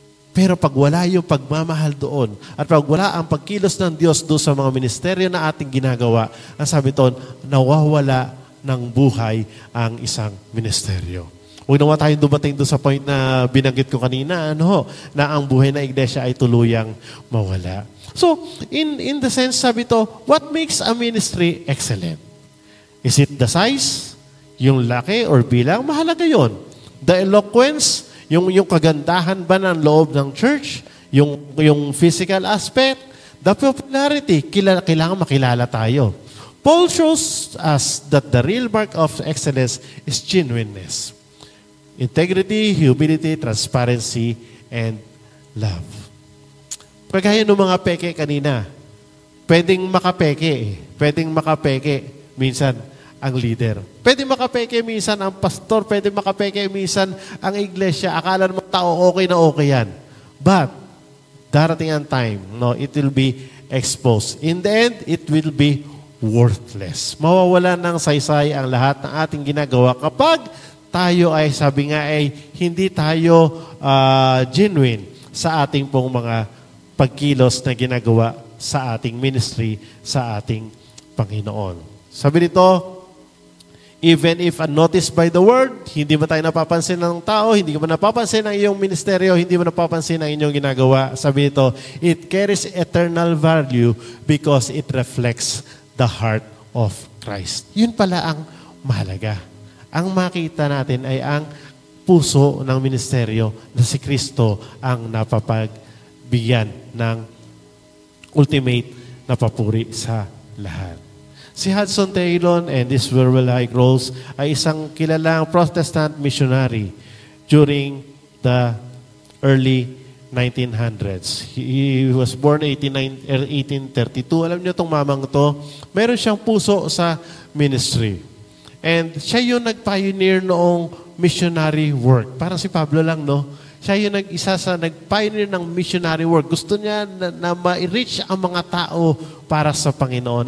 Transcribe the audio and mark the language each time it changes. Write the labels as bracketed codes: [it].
[tl] Pero pag wala yung pagmamahal doon, at pag wala ang pagkilos ng Diyos doon sa mga ministeryo na ating ginagawa, ang sabi doon, nawawala ng buhay ang isang ministeryo. Huwag naman tayong dumating doon sa point na binanggit ko kanina, na ang buhay na iglesia ay tuluyang mawala. [en] So, in the sense, [tl] sabi to, [en] what makes a ministry excellent? Is it the size? [tl] Yung laki or bilang? Mahalaga yon. [en] The eloquence, [tl] yung kagandahan ba ng loob ng church? Yung physical aspect? [en] The popularity, [tl] kailangan makilala tayo. [en] Paul shows us that the real mark of excellence is genuineness. Integrity, humility, transparency, and love. [tl] Pagkaya ng mga peke kanina, pwedeng makapeke. Pwedeng makapeke minsan ang leader. Pwedeng makapeke minsan ang pastor. Pwedeng makapeke minsan ang iglesia. Akala ng mga tao okay na okay yan. [en] But, [tl] darating ang [en] time, it will be exposed. In the end, it will be worthless. [tl] Mawawala ng saysay ang lahat ng ating ginagawa kapag tayo ay, sabi nga ay, hindi tayo genuine sa ating pong mga pagkilos na ginagawa sa ating ministry, sa ating Panginoon. Sabi nito, [en] even if unnoticed by the world, [tl] hindi mo tayo napapansin ng tao, hindi mo napapansin ang iyong ministeryo, hindi mo napapansin ang inyong ginagawa. Sabi nito, [en] it carries eternal value because it reflects the heart of Christ. [tl] Yun pala ang mahalaga. Ang makita natin ay ang puso ng ministeryo na si Kristo ang napapagbigyan ng ultimate na papuri sa lahat. Si Hudson Taylor and this Where Will I Grows ay isang kilalang Protestant missionary [en] during the early 1900s. He was born 1832. [tl] Alam niyo itong mamang to, meron siyang puso sa ministry. And siya yung nag-pioneer noong missionary work. Parang si Pablo lang, Siya yung isa sa nag-pioneer ng missionary work. Gusto niya na ma-reach ang mga tao para sa Panginoon.